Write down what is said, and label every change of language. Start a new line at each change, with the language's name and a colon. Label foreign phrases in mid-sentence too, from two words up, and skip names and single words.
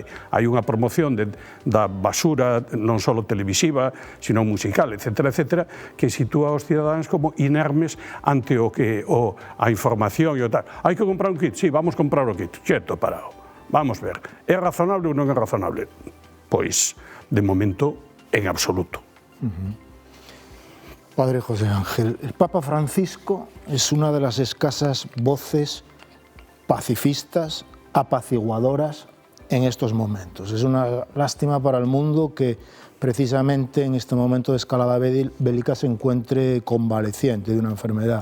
Galician: Hai unha promoción da basura, non só televisiva, sino musical, etcétera, etcétera, que sitúa aos cidadáns como inermes ante a información e o tal. Hai que comprar un kit? Sí, vamos comprar o kit.
Spanish: Quieto, parado.
Galician: Vamos ver. É razonable ou non é razonable? Pois, de momento, en absoluto.
Spanish: Padre José Ángel, el Papa Francisco es una de las escasas voces pacifistas, apaciguadoras en estos momentos. Es una lástima para el mundo que precisamente en este momento de escalada bélica se encuentre convaleciente de una enfermedad.